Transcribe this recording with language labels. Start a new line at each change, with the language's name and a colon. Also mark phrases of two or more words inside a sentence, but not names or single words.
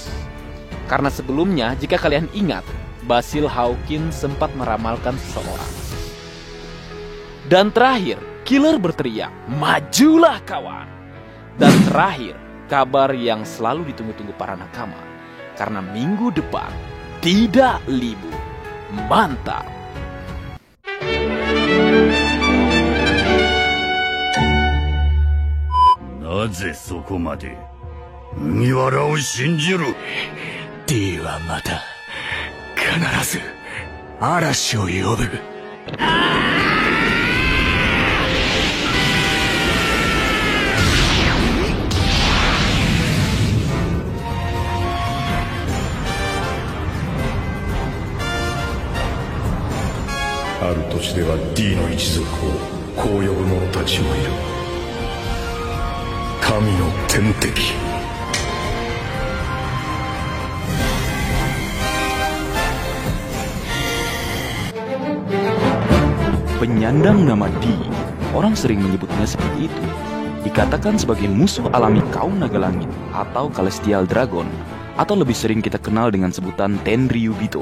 Indonesian: Karena sebelumnya, jika kalian ingat, Basil Hawkins sempat meramalkan seseorang. Dan terakhir, Killer berteriak, majulah kawan. Dan terakhir, kabar yang selalu ditunggu-tunggu para nakama. Karena minggu depan, tidak libur. Mantap.
Japanese: なぜそこまで麦わらを信じる？ D はまた必ず嵐を呼ぶ。ある土地では D の一族をこう呼ぶ者たちもいる。神の天敵。
Indonesian: Penyandang nama D, orang sering menyebutnya seperti itu, dikatakan sebagai musuh alami kaum naga langit atau Celestial Dragon, atau lebih sering kita kenal dengan sebutan Tenryubito.